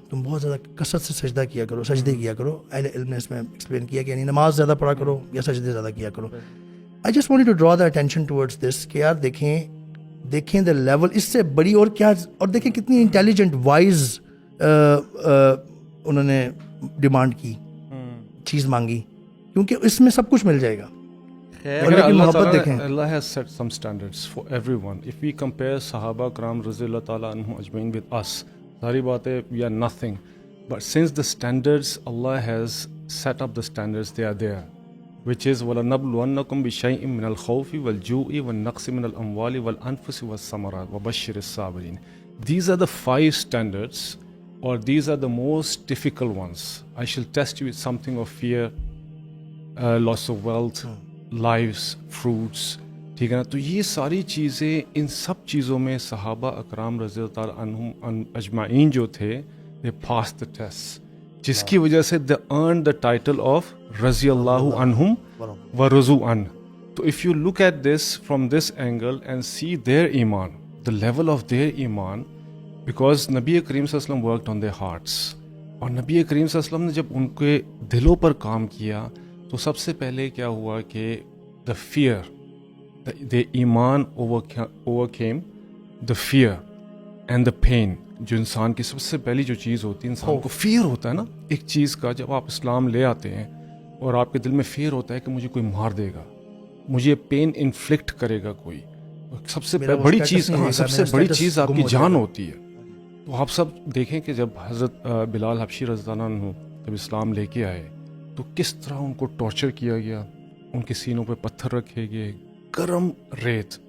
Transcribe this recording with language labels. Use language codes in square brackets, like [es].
[ur] تم بہت زیادہ کثرت سے سجدہ کیا کرو, سجدے کیا کرو. اہل علم نے اس میں ایکسپلین کیا کہ یعنی نماز زیادہ پڑھا کرو یا سجدے زیادہ کیا کرو. [en] I just wanted to draw the attention towards this [ur] کہ یار دیکھیں دا لیول, اس سے بڑی اور کیا, اور دیکھیں کتنی انٹیلیجنٹ وائز انہوں نے ڈیمانڈ کی, چیز مانگی, کیونکہ اس میں سب کچھ مل جائے گا. [en] Allah has set some standards for everyone. If we compare Sahaba Karam Radhiyallahu Ta'ala anhum ajmain with us, [ur] sari baat hai, [en] we are nothing. But since the standards, Allah has set up the standards, they are there, which is [ar] وَلَنَبْلُوَنَّكُمْ بِشَيْءٍ مِّنَ الْخَوْفِ وَالْجُوعِ وَالنَّقْصِ مِنَ الْأَمْوَالِ وَالْأَنفُسِ وَالثَّمَرَاتِ وَبَشِّرِ الصَّابِرِينَ. [en] These are the 5 standards, or these are the most difficult ones. I shall test you with something of fear, loss of wealth, lives, fruits. [ur] ٹھیک ہے نا. تو یہ ساری چیزیں, ان سب چیزوں میں صحابہ اکرام رضی اللہ تعالیٰ عنہم اجمعین جو تھے, [en] they passed the test, [ur] جس کی وجہ سے [en] they earned the title of [ur] رضی اللہ عنہم ورضوا عنہ. [en] تو if you look at this from this angle and see their iman, the level of their iman, because نبی کریم صلی اللہ علیہ وسلم worked on their hearts, [ur] اور نبی کریم صلی اللہ علیہ وسلم نے جب ان کے دلوں پر کام کیا تو سب سے پہلے کیا ہوا کہ [en] the fear, the ایمان overcame the fear and the pain. [ur] جو انسان کی سب سے پہلی جو چیز ہوتی ہے, انسان کو fear ہوتا ہے نا ایک چیز کا, جب آپ اسلام لے آتے ہیں اور آپ کے دل میں fear ہوتا ہے کہ مجھے کوئی مار دے گا, مجھے پین انفلکٹ کرے گا کوئی, سب سے بڑی چیز, سب سے بڑی چیز آپ کی جان ہوتی ہے. تو آپ سب دیکھیں کہ جب حضرت بلال حبشی رضی اللہ عنہ جب اسلام لے کے آئے تو کس طرح ان کو ٹارچر کیا گیا, ان کے سینوں پہ پتھر رکھے گئے, گرم ریت.